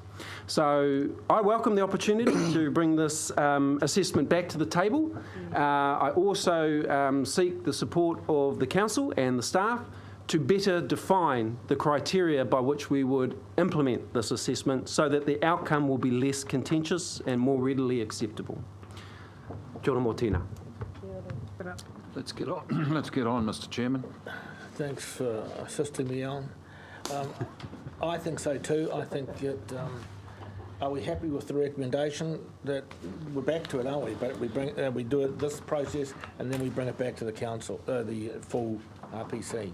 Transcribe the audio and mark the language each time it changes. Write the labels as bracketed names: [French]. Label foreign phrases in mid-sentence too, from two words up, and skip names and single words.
[English] So I welcome the opportunity to bring this assessment back to the table. I also seek the support of the council and the staff to better define the criteria by which we would implement this assessment so that the outcome will be less contentious and more readily acceptable. [Māori] Kia ora mō tēnā. [English] Let's get on. Let's get on, Mr. Chairman. Thanks for assisting me on. I think so too. I think that, are we happy with the recommendation that we're back to it, aren't we? But we do it this process and then we bring it back to the council, the full RPC.